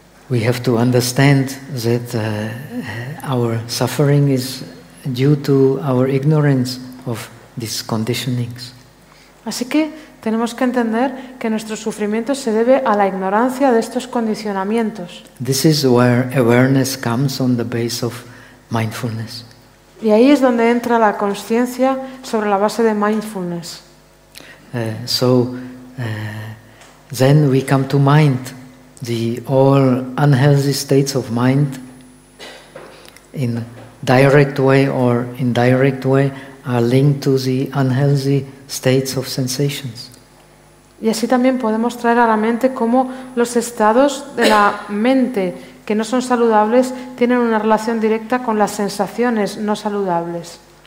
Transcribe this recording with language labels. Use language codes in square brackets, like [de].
[en] We have to understand that our suffering is due to our ignorance of these conditionings. [es] Así que tenemos que entender que nuestro sufrimiento se debe a la ignorancia de estos condicionamientos. [en] This is where awareness comes on the base of mindfulness. [es] Y ahí es donde entra la consciencia sobre la base de mindfulness. [en] Then we come to mind, the all unhealthy states of mind, in direct way or indirect way, are linked to the unhealthy states of sensations. [es] Y así también podemos traer a la mente cómo los estados de la mente que no son saludables tienen una relación directa con las sensaciones no saludables.